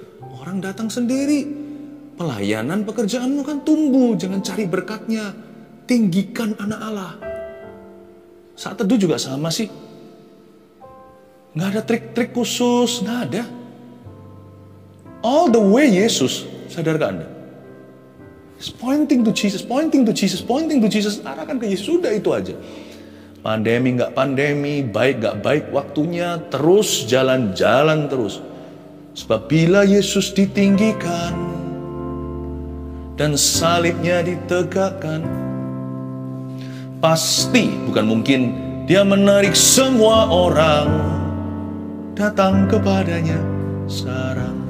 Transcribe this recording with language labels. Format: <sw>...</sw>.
<id>Orang datang sendiri. Pelayanan, pekerjaanmu kan tumbuh. Jangan cari berkatnya. Tinggikan anak Allah. Saat teduh juga sama sih. Nggak ada trik-trik khusus, nggak ada.</id> <en>All the way Yesus.</en> <id>Sadarkah Anda?</id> <en>It's pointing to Jesus, pointing to Jesus, pointing to Jesus.</en> <id>Arahkan ke Yesus, sudah itu aja. Pandemi nggak pandemi, baik nggak baik, waktunya terus jalan-jalan terus. Sebab bila Yesus ditinggikan dan salibnya ditegakkan, pasti, bukan mungkin, dia menarik semua orang datang kepadanya sekarang.</id>